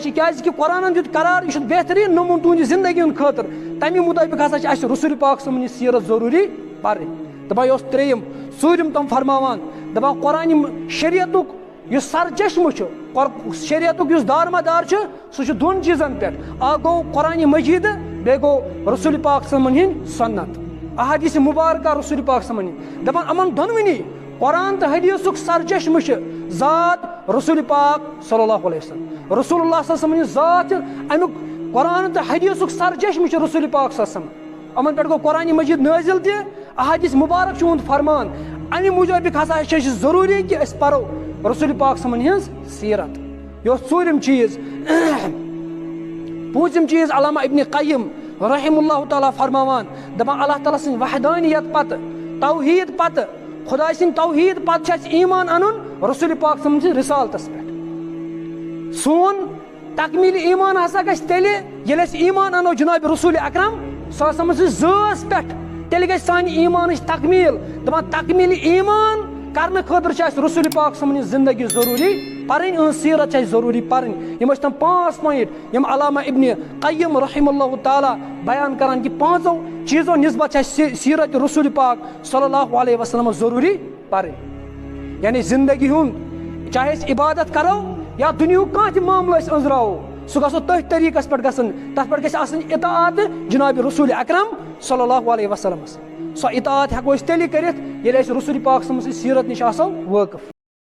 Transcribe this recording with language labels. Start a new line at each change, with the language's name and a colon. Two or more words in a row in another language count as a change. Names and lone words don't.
Kashmiri: چھِ کیٛازِ کہِ قرآنن دیُت قرار یہِ چھُ بہتریٖن نموٗنہٕ تُہنٛدِ زندگی ہُنٛد خٲطرٕ تمہِ مطٲبق ہسا چھِ اسہِ رسول پاک
Arabic: صلی اللہ علیہ وسلم
Kashmiri: ہٕنٛز سیرت ضروٗری پرٕنۍ دپان یہِ اوس ترٛیٚیِم ژوٗرِم تِم فرماوان دپان قرآنہِ شریعتُک یُس سر چشمہٕ چھُ شریعتُک یُس دارمدار چھُ سُہ چھُ 2 چیٖزن پٮ۪ٹھ اکھ گوٚو قرآنہِ مجیٖدٕ بیٚیہِ گوٚو رسول پاک
Arabic: صلی اللہ علیہ
Kashmiri: وسلم ہٕنٛدۍ سنت احادیث مبارکہ رسول پاک
Arabic: صلی اللہ علیہ وسلم
Kashmiri: دپان یِمن دۄنوٕنی قرآن تہٕ حدیثُک سر چشمہٕ چھُ ذات رسول پاک
Arabic: صلی اللہ علیہ وسلم
Kashmiri: رسول اللہ
Arabic: صلی اللہ علیہ وسلم
Kashmiri: ہٕنٛز ذات چھِ امیُک قرآن تہٕ حدیثُک سر چشمہٕ چھُ رسول پاک
Arabic: صلی اللہ علیہ وسلم
Kashmiri: یِمن پٮ۪ٹھ گوٚو قرآنہِ مجیٖد نٲزِل تہِ احادیث مبارک چھُ یِہُنٛد فرمان امہِ موٗجوٗب ہسا چھِ اَسہِ ضروٗری کہ أسۍ پرو رسول پاک
Arabic: صلی اللہ علیہ وسلم
Kashmiri: ہٕنٛز سیرت یہِ اوس ژوٗرِم چیٖز پوٗژِم چیٖز علامہ ابن قیم
Arabic: رحم اللہ تعالیٰ
Kashmiri: فرماوان دپان اللہ تعالیٰ سٕنٛز وحدانیت پتہٕ توحیٖد پتہٕ خۄداے سٕنٛدِ توحیٖد پتہٕ چھُ اَسہِ ایٖمان انُن رسول پاک
Arabic: صلی اللہ علیہ وسلم
Kashmiri: سٕنٛدِس رسالتس پٮ۪ٹھ سون تکمیٖلی ایٖمان ہسا گژھِ تیٚلہِ ییٚلہِ أسۍ ایٖمان انو جناب رسول اکرم
Arabic: صلی اللہ علیہ وسلم
Kashmiri: سٕنٛزِ ذٲژ پٮ۪ٹھ تیٚلہِ گژھِ سانہِ ایٖمانٕچ تکمیٖل دپان تکمیٖلی ایٖمان کرنہٕ خٲطرٕ چھِ اَسہِ رسول پاک
Arabic: صلی اللہ علیہ وسلم
Kashmiri: ہٕنٛز زندگی ضروٗری پرٕنۍ یِہٕنٛز سیرت چھِ اَسہِ ضروٗری پرٕنۍ یِم ٲسۍ تِم 5 پویِنٹ یِم علامہ ابن قیم
Arabic: رحم اللہ
Kashmiri: تعالیٰ بیان کران کہ 5 چیٖزو نسبت چھِ اَسہِ سیرت رسول پاک
Arabic: صلی اللہ علیہ وسلم
Kashmiri: ضروٗری پرٕنۍ یعنی زندگی ہُنٛد چاہے أسۍ عبادت کرو یا دُنیہُک کانٛہہ تہِ معاملہٕ أسۍ أنٛزراوو سُہ گژھو تٔتھۍ طریٖقس پٮ۪ٹھ گژھُن تتھ پٮ۪ٹھ گژھِ آسٕنۍ اطاعت جناب رسول اکرم
Arabic: صلی اللہ علیہ وسلمس
Kashmiri: سۄ اطاعت ہٮ۪کو أسۍ تیٚلہِ کٔرِتھ ییٚلہِ أسۍ رسول پاک
Arabic: صلی اللہ علیہ وسلم
Kashmiri: سٕنٛزِ سیرت نِش آسو وٲقف